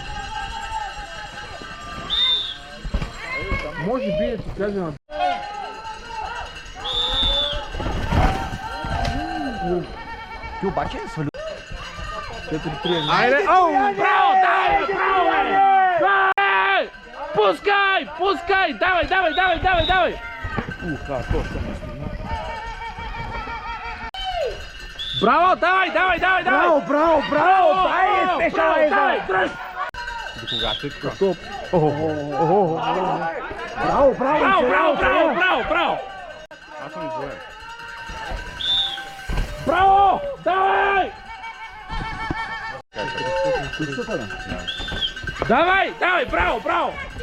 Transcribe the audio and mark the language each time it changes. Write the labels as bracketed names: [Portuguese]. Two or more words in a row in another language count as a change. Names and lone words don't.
[Bulgarian] Може би да ти кажа на... Ти обаче свали. 4-3. Айде! Оу! Браво, дай, браво, бе! Дай! Пускай, пускай! Давай, давай, давай, давай, давай! Браво, давай, давай, давай, давай! Браво, браво! Дай, спешавай, давай, давай! дръж! До кога тъква? Стоп! Браво, браво! Браво, браво, браво, браво, браво! Аз съм извоен. Браво! Давай! Давай, давай, браво, браво!